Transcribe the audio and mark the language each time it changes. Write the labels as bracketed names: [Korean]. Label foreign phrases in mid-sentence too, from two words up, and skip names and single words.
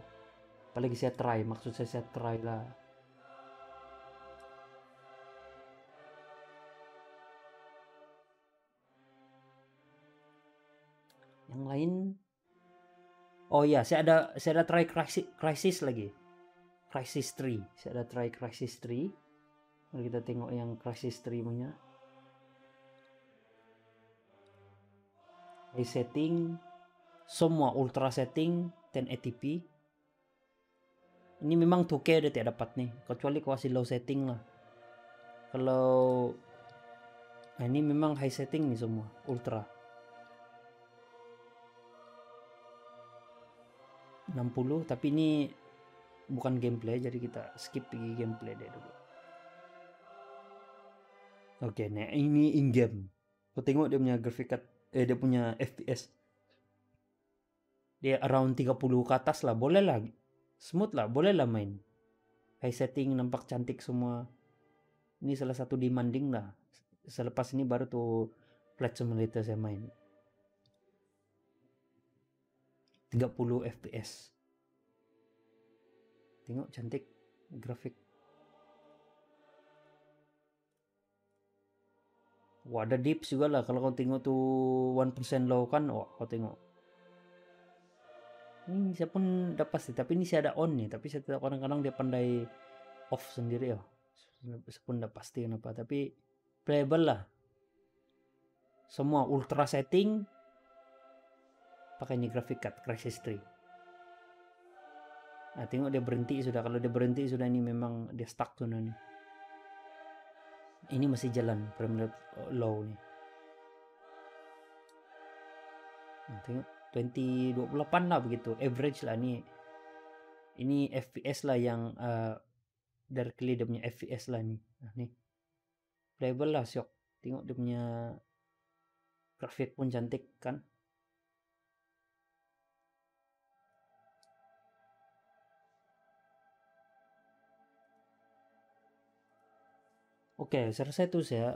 [Malay] Apalagi saya try, maksud saya try lah. Yang lain, oh iya, saya ada try Crysis lagi. Crysis 3. Saya ada try Crysis 3. Mari kita tengok yang Crysis 3 punya. [English] High setting, [Malay] semua [English] ultra setting [Malay] 1080p. Ini memang 2K udah tidak dapat nih, kecuali kau kasih [English] low setting [Malay] lah. Kalau ini memang [English] high setting [Malay] nih semua ultra 60, tapi ini bukan gameplay, jadi kita skip pergi gameplay deh dulu. Oke, nah ini [English] in game. [Malay] Kau tengok dia punya [English] graphic card, [Malay] dia punya FPS. Dia around 30 ke atas lah, boleh lah. Smooth lah, boleh lah main. [English] High setting [Malay] nampak cantik semua. Ini salah satu demanding lah. Selepas ini baru tuh Flight Simulator saya main. 30 FPS. Tengok cantik grafik. Wah, ada dips juga lah. Kalau kau tengok tuh 1% low kan, wah kau tengok. Ini saya pun udah pasti, tapi ini saya ada on nih. Tapi saya tidak, kadang-kadang dia pandai off sendiri ya. Saya pun udah pasti kenapa. Tapi playable lah. Semua [English] ultra setting. [Malay] Pakai ini [English] graphic card [Malay] Crysis 3. Nah, tengok dia berhenti sudah. Kalau dia berhenti sudah, ini memang dia stuck tuh nih. Ini masih jalan [English] frame rate low [Malay] nih. Nah, tengok 2028 lah begitu, average lah nih. Ini FPS lah yang directly dia punya FPS lah nih. Nah, nih playable lah, syok. Tengok dia punya grafik pun cantik kan. Oke, saya rasa itu saya.